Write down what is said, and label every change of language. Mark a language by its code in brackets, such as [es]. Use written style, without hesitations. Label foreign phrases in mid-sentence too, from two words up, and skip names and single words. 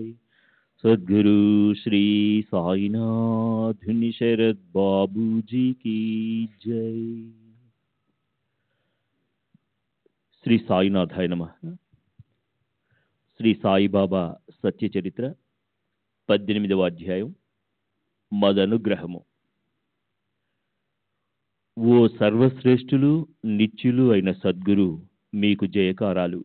[hi] सद्गुरु श्री साईनाथ शरद बाबू जी की जय। [te] శ్రీ సాయినాథాయ నమః. శ్రీ సాయిబాబా సత్య చరిత్ర 18వ అధ్యాయం మదనుగ్రహము. ఓ సర్వశ్రేష్ఠులు నిత్యులు అయిన సద్గురు మీకు జయకారాలు.